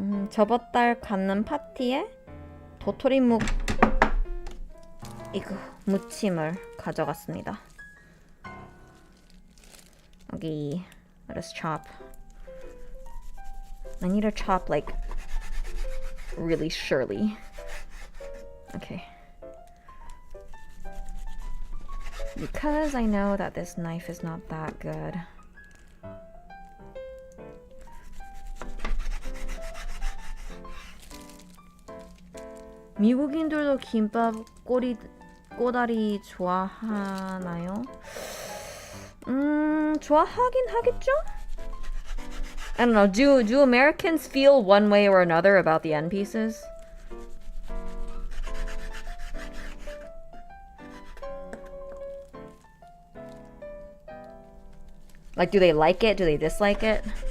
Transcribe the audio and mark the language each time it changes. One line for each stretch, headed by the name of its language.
Korean: 저번 달 갖는 파티에 도토리묵 이거 무침을 가져갔습니다. 여기,
English: let us chop. I need to chop like really surely. Okay. Because I know that this knife is not that good.
Korean: 미국인들도 김밥 꼬다리 좋아하나요? 좋아하긴 하겠죠?
English: I don't know, do Americans feel one way or another about the end pieces? Like, do they like it? Do they dislike it?